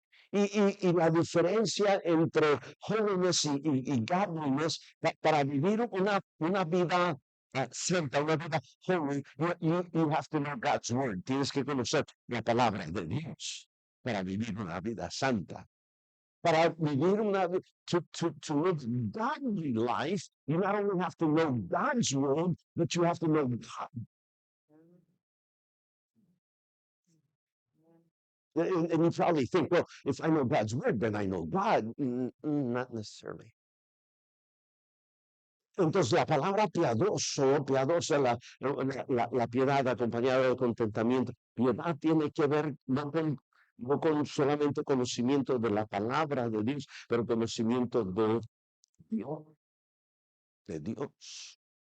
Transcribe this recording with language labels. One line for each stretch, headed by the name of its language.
Spanish: Y la diferencia entre holiness y godliness, para vivir una vida santa, una vida holy,
English: you have to know God's word.
Spanish: Tienes que conocer la palabra de Dios para vivir una vida santa. Para vivir
English: to live godly life, you not only have to know God's word, but you have to know God. And you probably think, well, if I know God's word, then I know God. Not necessarily.
Spanish: Entonces, la palabra piadoso, piadosa, la piedad acompañada de contentamiento, piedad tiene que ver no con solamente conocimiento de la palabra de Dios, pero conocimiento de Dios. De Dios.